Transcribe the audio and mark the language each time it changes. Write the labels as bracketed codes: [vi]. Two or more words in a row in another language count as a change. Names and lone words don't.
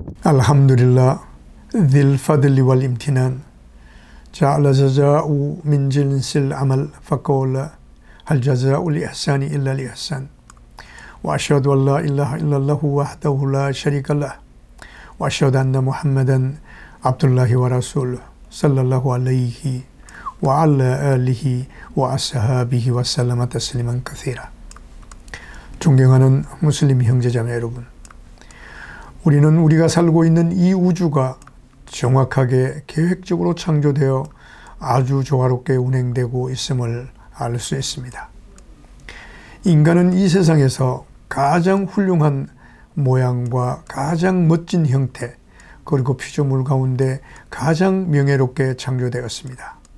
[ar] الحمدلله ذي الفضل والامتنان جعل جزاء من جنس العمل فقول هل جزاء الإحسان إلا الإحسان وأشهد أن لا إله إلا الله وحده لا شريك له وأشهد أن محمدا عبد الله ورسوله صلى الله عليه وعلى آله وأصحابه وسلم تسليما كثيرا. [ko] 존경하는 무슬림 형제자매 여러분, 우리는 우리가 살고 있는 이 우주가 정확하게 계획적으로 창조되어 아주 조화롭게 운행되고 있음을 알 수 있습니다. 인간은 이 세상에서 가장 훌륭한 모양과 가장 멋진 형태, 그리고 피조물 가운데 가장 명예롭게 창조되었습니다.